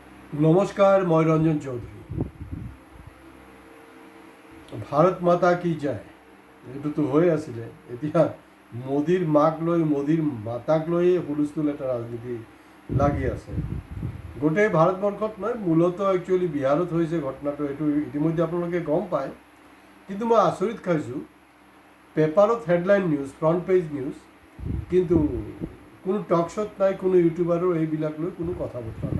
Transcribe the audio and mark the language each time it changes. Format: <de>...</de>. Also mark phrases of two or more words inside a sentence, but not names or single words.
<hi>नमस्कार मैं रंजन चौधरी। भारत माता की जय</hi> <as>এইটো তো হৈ আছিলে। এতিয়া মোদীৰ মাক লৈ মোদীৰ মাতাক লৈয়ে হুলস্থুল এটা ৰাজনীতি লাগি আছে গোটেই ভাৰতবৰ্ষত নহয়, মূলতঃ একচুৱেলি বিহাৰত হৈছে ঘটনাটো। এইটো ইতিমধ্যে আপোনালোকে গম পায়, কিন্তু মই আচৰিত খাইছোঁ পেপাৰত</as> <en>headline news, front page news,</en> <as>কিন্তু কোনো</as> <en>talk show</en> <as>নাই, কোনো ইউটিউবাৰৰ এইবিলাক লৈ কোনো কথা বতৰা নাই।</as>